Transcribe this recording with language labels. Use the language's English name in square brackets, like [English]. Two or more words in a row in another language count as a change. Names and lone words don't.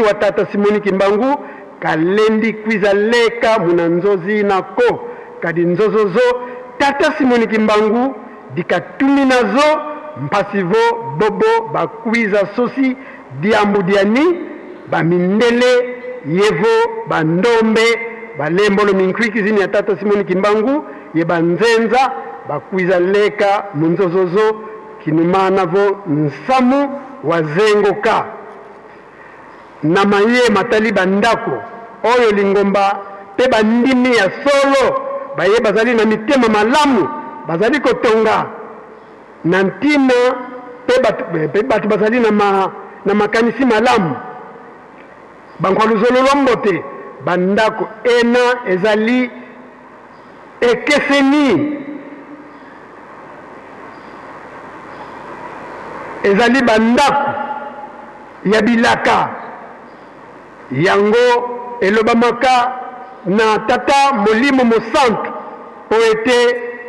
[Kongo] wa tata Simoniki Mbangu kalendi kwiza leka muna nzozi nako kadi nzozozo tata Simoniki Mbangu dikatumi nazo mpasi vo bobo bakwiza sosi diambu diani bamindele yevo bandombe balembolo minkwikizi ni ya tata Simoniki Mbangu ye banzenza bakwiza leka munzozozo kinumana vo nsamu wazengoka [Lingala] na maye matali bandako oyo lingomba pe bandimi ya solo baye bazali na mitema malamu bazali kotonga na ntima pe batu bazali na makanisi malamu [Kongo] bankwaluzolo lwambote [Lingala] bandako ena ezali ekeseni ezali bandako ya bilaka yango elobamaka na tata molimo mosantu po ete